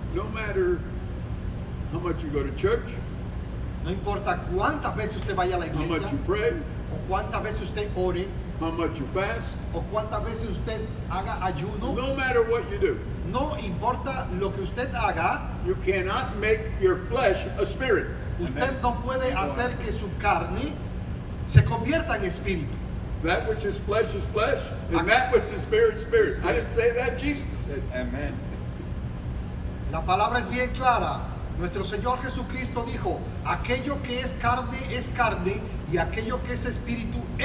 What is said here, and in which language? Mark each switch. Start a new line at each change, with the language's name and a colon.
English: no matter how much you go to church,
Spanish: no importa cuántas veces usted vaya a la
English: how
Spanish: iglesia,
English: much you pray,
Spanish: o cuántas veces usted ore,
English: how much you fast,
Spanish: o cuántas veces usted haga ayuno,
English: no matter what you do,
Spanish: no importa lo que usted haga,
English: you cannot make your flesh a spirit.
Spanish: usted no puede hacer que su carne se convierta en espíritu.
English: That which is flesh, and that which is spirit, spirit. I didn't say that, Jesus said.
Spanish: Amén. La palabra es bien clara. Nuestro Señor Jesucristo dijo, aquello que es carne y aquello que es espíritu.